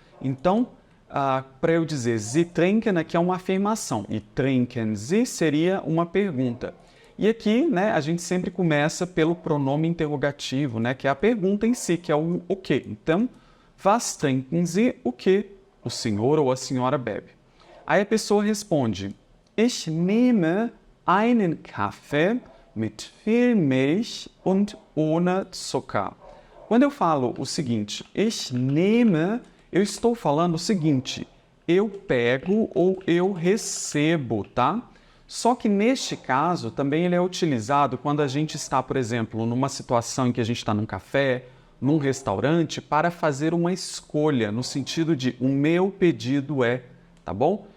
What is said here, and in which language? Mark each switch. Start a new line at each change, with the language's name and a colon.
Portuguese: Então, para eu dizer
German: Sie trinken,
Portuguese: aqui é uma afirmação. E
German: trinken Sie
Portuguese: seria uma pergunta. E aqui, né, a gente sempre começa pelo pronome interrogativo, né, que é a pergunta em si, que é o quê. Então,
German: was trinken Sie?
Portuguese: O que o senhor ou a senhora bebe? Aí a pessoa responde,
German: Ich nehme einen Kaffee mit viel Milch und ohne Zucker.
Portuguese: Quando eu falo o seguinte,
German: Ich nehme,
Portuguese: eu estou falando o seguinte, eu pego ou eu recebo, tá? Só que neste caso, também ele é utilizado quando a gente está, por exemplo, numa situação em que a gente está num café, num restaurante, para fazer uma escolha, no sentido de o meu pedido é, tá bom?